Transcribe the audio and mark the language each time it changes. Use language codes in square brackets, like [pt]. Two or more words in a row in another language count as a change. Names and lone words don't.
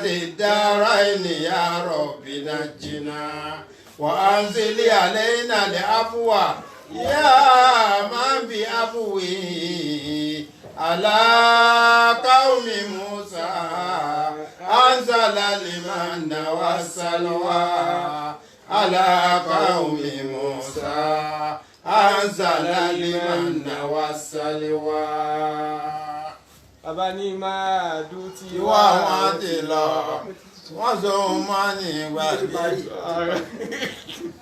[ar] الدارين يا رب نجنا وأنزل علينا العفو يا من بعفوه على قوم موسى أنزل المن والسلوى على قوم موسى أنزل المن والسلوى. [yo] Bàbá ní máa dùn tí Ìwà wọn ti lọ, wọ́n so mọ́ ní ìgbàgbé.